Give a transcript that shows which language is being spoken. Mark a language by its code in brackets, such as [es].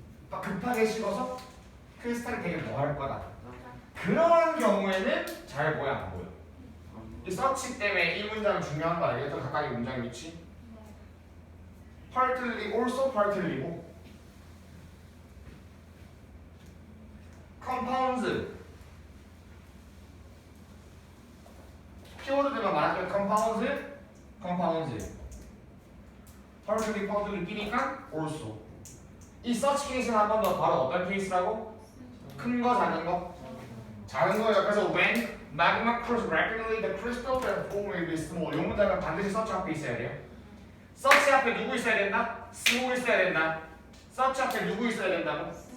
[ko] 급하게 식어서 크리스탈이 되게 뭐 할 거다. 그런 경우에는 잘 보여, 안 보여? 이 서치 때문에 이 문장 중요한 거 알겠죠? 각각의 문장의 위치. partly, also partly고 compounds 키워드들만 말하자면 compounds partly, partly 끼니까 also. 이 such 케이스는 한 번 더 바로 어떤 케이스라고? 큰 거, 작은 거? 작은 거예요. 그래서 [en] when magma cools rapidly, the crystals that form will be small. [ko] 이 문장은 반드시 such 앞에 있어야 돼요. such 앞에 누구 있어야 된다? small 있어야 된다. such 앞에 누구 있어야 된다고?